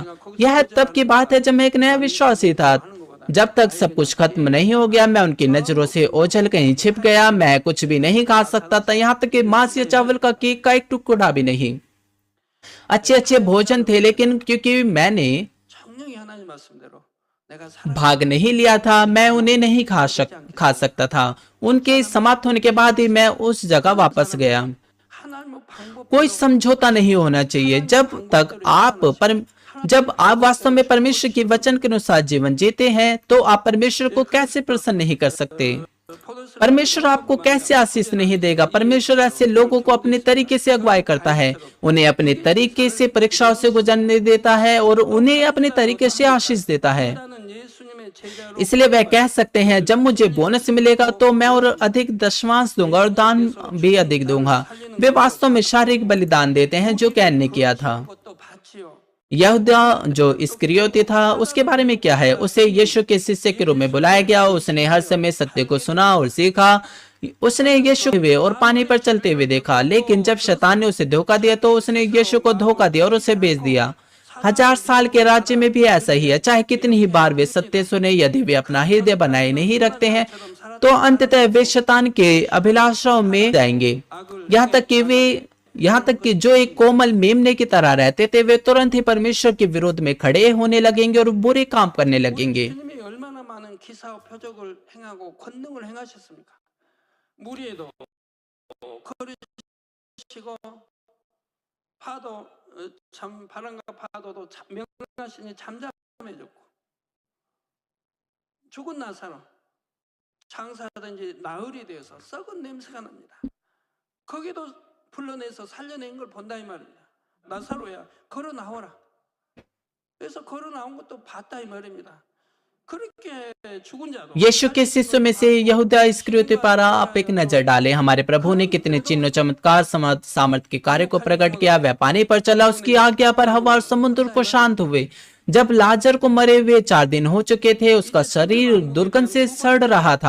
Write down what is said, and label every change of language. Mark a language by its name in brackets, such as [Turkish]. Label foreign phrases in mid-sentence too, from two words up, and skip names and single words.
[Hindi] यह तब की बात है जब मैं एक नया विश्वासी था। जब तक सब कुछ खत्म नहीं हो गया, मैं उनकी नजरों से ओझल कहीं छिप गया। मैं कुछ भी नहीं खा सकता था, यहाँ तक कि मांस या चावल का केक का एक टुकड़ा भी नहीं। अच्छे अच्छे भोजन थे, लेकिन क्योंकि मैंने [Korean] 청령이 하나님 말씀대로 내가 살 [Hindi] भाग नहीं लिया था, मैं उन्हें नहीं खा सकता था। उनके समाप्त होने के बाद ही मैं उस जगह वापस गया। [Korean] 하나님의 방법 [Hindi] कोई समझौता नहीं होना चाहिए। जब आप वास्तव में परमेश्वर के वचन के अनुसार जीवन जीते हैं तो आप परमेश्वर को कैसे प्रसन्न नहीं कर सकते? परमेश्वर आपको कैसे आशीष नहीं देगा? परमेश्वर ऐसे लोगों को अपने तरीके से अगुवाई करता है, उन्हें अपने तरीके से परीक्षाओं से गुजरने देता है और उन्हें अपने तरीके से आशीष देता है। [Korean] 나는 예수님의 제자로 [Hindi] इसलिए वह कह सकते हैं जब मुझे बोनस मिलेगा तो मैं और अधिक दशमांश दूंगा और दान भी अधिक दूंगा। वे वास्तव में शारीरिक बलिदान देते हैं जो कैन ने किया था। [Korean] 그것도 봤지요. [Hindi] यहूदा जो इस्करियोती था, उसके बारे में क्या है? उसे यीशु के शिष्य के रूप में बुलाया गया। उसने हर समय सत्य को सुना और सीखा। उसने यीशु हुए और पानी पर चलते हुए देखा, लेकिन जब शैतान ने उसे धोखा दिया तो उसने यीशु को धोखा दिया और उसे बेच दिया। 1000 साल के राज्य में भी ऐसा ही है। चाहे कितनी ही बार वे सत्य सुने, यदि वे अपना हृदय बनाए नहीं रखते हैं तो अंततः वे शैतान के अभिलाषाओं में जाएंगे। यहाँ तक कि जो एक कोमल मेमने की तरह रहते थे, वे तुरंत ही परमेश्वर के विरोध में खड़े होने लगेंगे और बुरे काम करने लगेंगे। [Korean] 주님이 얼마나 많은 기사와 표적을 행하고 권능을 행하셨습니까? 무리에도 걸으시고 파도 참 바람과 파도도 명하시니 잠잠해졌고 죽은 나사로 장사하든지 나흘이 되어서 썩은 냄새가 납니다. 거기도 불러내서 살려낸 걸 본다 이 말입니다. 나사로야 걸어 나오라. 그래서 걸어 나온 것도 봤다 이 말입니다. 그렇게 죽은 자도 [Hindi] यीशु के शिष्यों में से यहूदा इस्करियोती पर आप एक नजर डालें। हमारे प्रभु ने कितने चिन्ह चमत्कार सामर्थ के कार्य को प्रकट किया। वह पानी पर चला, उसकी आज्ञा पर हवा और समुद्र को शांत हुए। जब लाजर को मरे हुए 4 दिन हो चुके थे, उसका शरीर दुर्गंध से सड़ रहा था।